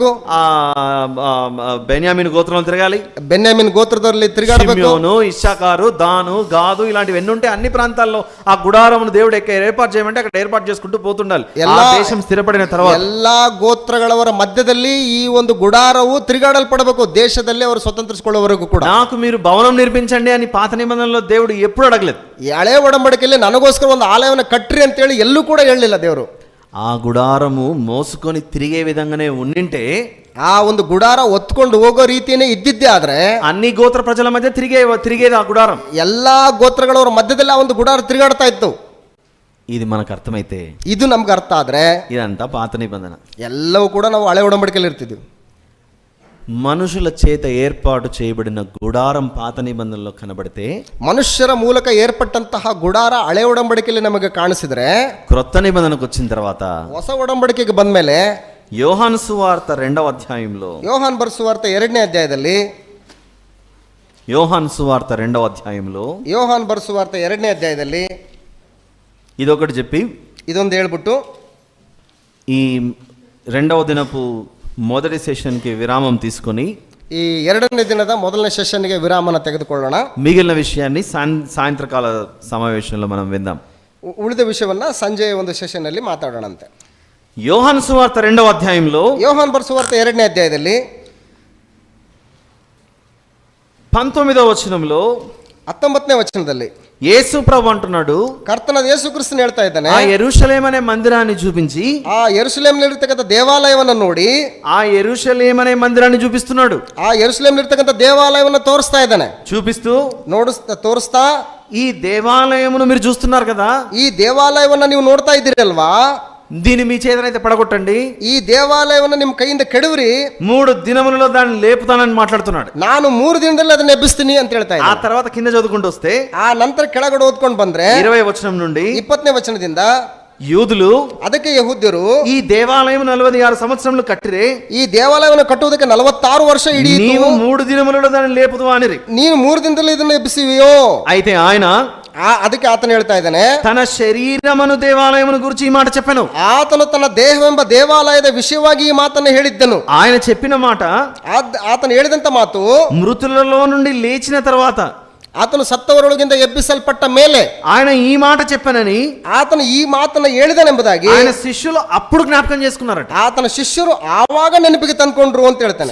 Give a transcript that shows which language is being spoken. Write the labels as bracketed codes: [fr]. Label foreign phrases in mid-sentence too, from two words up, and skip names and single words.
[te] ఆ బెన్యామీను గోత్రంలో తిరగాలి, [kn] ಬೆನ್ಯಾಮಿನ್ ಗೋತ್ರದಲ್ಲಿ ತಿರುಗಾಡಬೇಕು, [te] షిమ్యోను, ఇశ్శాఖారు, దాను, గాదు ఇలాంటివి ఎన్ని ఉంటే అన్ని ప్రాంతాల్లో ఆ గుడారమును దేవుడు ఏర్పాటు చేయమంటే అక్కడ ఏర్పాటు చేసుకుంటూ పోతుండాలి. ఆ దేశం స్థిరపడిన తర్వాత [kn] ಎಲ್ಲಾ ಗೋತ್ರಗಳವರ ಮಧ್ಯದಲ್ಲಿ ಈ ಒಂದು ಗುಡಾರವು ತಿರುಗಾಡಲ್ಪಡಬೇಕು, ದೇಶದಲ್ಲಿ ಅವರು ಸ್ವತಂತ್ರಿಸಿಕೊಳ್ಳುವವರೆಗೂ ಕೂಡ. [te] నాకు మీరు భవనం నిర్మించండి అని పాత నిబంధనలో దేవుడు ఎప్పుడు అడగలేదు. [kn] ಈ ಹಳೆ ಒಡಂಬಡಿಕೆಯಲ್ಲಿ ನನಗೋಸ್ಕರ ಒಂದು ಆಲಯವನ್ನು ಕಟ್ಟ್ರಿ ಅಂತೇಳಿ ಎಲ್ಲೂ ಕೂಡ ಹೇಳಲಿಲ್ಲ ದೇವರು. [te] ఆ గుడారము మోసుకొని తిరిగే విధంగానే ఉండింటే, [kn] ಆ ಒಂದು ಗುಡಾರ ಒತ್ಕೊಂಡು ಹೋಗೋ ರೀತಿಯೇ ಇದ್ದಿದ್ದೇ ಆದ್ರೆ [te] అన్ని గోత్ర ప్రజల మధ్య తిరిగేది ఆ గుడారం. [kn] ಎಲ್ಲಾ ಗೋತ್ರಗಳವರ ಮಧ್ಯದಲ್ಲಿ ಆ ಒಂದು ಗುಡಾರ ತಿರುಗಾಡ್ತಾ ಇತ್ತು. [te] ఇది మనకు అర్థమైతే, [kn] ಇದು ನಮ್ಗೆ ಅರ್ಥ ಆದ್ರೆ [te] ఇదంతా పాత నిబంధన. [kn] ಎಲ್ಲವೂ ಕೂಡ ನಾವು ಹಳೆ ಒಡಂಬಡಿಕೆಯಲ್ಲಿ ಇರ್ತಿದ್ವಿ. [te] మనుషుల చేత ఏర్పాటు చేయబడిన గుడారం పాత నిబంధనలో కనబడితే, [kn] ಮನುಷ್ಯರ ಮೂಲಕ ಏರ್ಪಟ್ಟಂತಹ ಗುಡಾರ ಹಳೆ ಒಡಂಬಡಿಕೆಯಲ್ಲಿ ನಮಗೆ ಕಾಣಿಸಿದ್ರೆ, [te] క్రొత్త నిబంధనకు వచ్చిన తర్వాత [kn] ಹೊಸ ಒಡಂಬಡಿಕೆಗೆ ಬಂದ್ಮೇಲೆ [te] యోహాను సువార్త 2వ అధ్యాయంలో, [kn] ಯೋಹಾನ್ ಬರೆಸುವಾರ್ತ 2ನೇ ಅಧ್ಯಾಯದಲ್ಲಿ, [te] యోహాను సువార్త 2వ అధ్యాయంలో [kn] ಯೋಹಾನ್ ಬರೆಸುವಾರ್ತ 2ನೇ ಅಧ್ಯಾಯದಲ್ಲಿ [te] ఇదొకటి చెప్పి [kn] ಇದೊಂದು ಹೇಳ್ಬಿಟ್ಟು [te] ఈ 2వ దినపు మొదటి సెషన్కి విరామం తీసుకొని [kn] ಈ 2ನೇ ದಿನದ ಮೊದಲನೇ ಸೆಷನ್ಗೆ ವಿರಾಮನ ತೆಗೆದುಕೊಳ್ಳೋಣ. [te] మిగిలిన విషయాన్ని సాయంత్రకాల సమావేశంలో మనం విందాం. [kn] ಉಳಿದ ವಿಷಯವನ್ನ ಸಂಜೆಯ ಒಂದು ಸೆಷನ್ ಅಲ್ಲಿ ಮಾತಾಡೋಣಂತೆ. [te] యోహాను సువార్త 2వ అధ్యాయంలో [kn] ಯೋಹಾನ್ ಬರೆಸುವಾರ್ತ 2ನೇ ಅಧ್ಯಾಯದಲ್ಲಿ [te] 19వ వచనంలో [kn] 19ನೇ ವಚನದಲ್ಲಿ [te] యేసు ప్రభు అంటున్నాడు, [kn] ಕರ್ತನಾದ ಯೇಸು ಕ್ರಿಸ್ತನು ಹೇಳ್ತಾ ಇದ್ದಾನೆ, [te] ఆ యెరూషలేము అనే మందిరాన్ని చూపించి, [kn] ಆ ಯೆರೂಸಲೇಮಿನಲ್ಲಿರ್ತಕ್ಕಂಥ ದೇವಾಲಯವನ್ನು ನೋಡಿ, [te] ఆ యెరూషలేము అనే మందిరాన్ని చూపిస్తున్నాడు. [kn] ಆ ಯೆರೂಸಲೇಮಿನಲ್ಲಿರ್ತಕ್ಕಂಥ ದೇವಾಲಯವನ್ನು ತೋರಿಸ್ತಾ ಇದ್ದಾನೆ. [te] చూపిస్తూ, [kn] ತೋರಿಸ್ತಾ [te] ఈ దేవాలయమును మీరు చూస్తున్నారు కదా, [kn] ಈ ದೇವಾಲಯವನ್ನ ನೀವು ನೋಡ್ತಾ ಇದ್ದೀರಲ್ವಾ, [te] దీన్ని మీ చేతనైతే పడగొట్టండి, [kn] ಈ ದೇವಾಲಯವನ್ನು ನಿಮ್ಮ ಕೈಯಿಂದ ಕೆಡವ್ರಿ, [te] 3 దినములలో దాన్ని లేపుతానని మాట్లాడుతున్నాడు. [kn] ನಾನು 3 ದಿನದಲ್ಲಿ ಅದನ್ನ ಎಬ್ಬಿಸ್ತೀನಿ ಅಂತ ಹೇಳ್ತಾ [te] ఆ [kn] ಇದ್ದಾನೆ. [te] తర్వాత కింద చదువుకుంటూ వస్తే [kn] ಆ ನಂತರ ಕೆಳಗಡೆ ಓದ್ಕೊಂಡು ಬಂದ್ರೆ [te] 20వ వచనం నుండి, [kn] 20ನೇ ವಚನದಿಂದ, [te] యూదులు [kn] ಅದಕ್ಕೆ ಯಹೂದ್ಯರು [te] ఈ దేవాలయం 46 సంవత్సరములు కట్టిరే, [kn] ಈ ದೇವಾಲಯವನ್ನು ಕಟ್ಟುವುದಕ್ಕೆ 46 ವರ್ಷ ಹಿಡಿಯಿತು, [te] నీవు 3 దినములలో దాన్ని లేపుదు అనిరి. [kn] ನೀನು 3 ದಿನದಲ್ಲಿ ಇದನ್ನ ಎಬ್ಬಿಸಿವಿಯೋ? [te] అయితే ఆయన [kn] ಅದಕ್ಕೆ ಆತನು ಹೇಳ್ತಾ ಇದ್ದಾನೆ, [te] తన శరీరమును దేవాలయమును గురించి ఈ మాట చెప్పాను. [kn] ಆತನು ತನ್ನ ದೇಹವೆಂಬ ದೇವಾಲಯದ ವಿಷಯವಾಗಿ ಈ ಮಾತನ್ನು ಹೇಳಿದ್ದನು. [te] ఆయన చెప్పిన మాట, [kn] ಆತನು ಹೇಳಿದಂತ ಮಾತು, [te] మృతులలో నుండి లేచిన తర్వాత [kn] ಆತನು ಸತ್ತವರೊಳಗಿಂದ ಎಬ್ಬಿಸಲ್ಪಟ್ಟ ಮೇಲೆ [te] ఆయన ఈ మాట చెప్పానని [kn] ಆತನು ಈ ಮಾತನ್ನ ಹೇಳಿದನೆಂಬುದಾಗಿ [te] ఆయన శిష్యులు అప్పుడు జ్ఞాపకం చేసుకున్నారట. [kn] ಆತನ ಶಿಷ್ಯರು ಆವಾಗ ನೆನಪಿಗೆ ತಂದ್ಕೊಂಡ್ರು ಅಂತ ಹೇಳ್ತಾನೆ.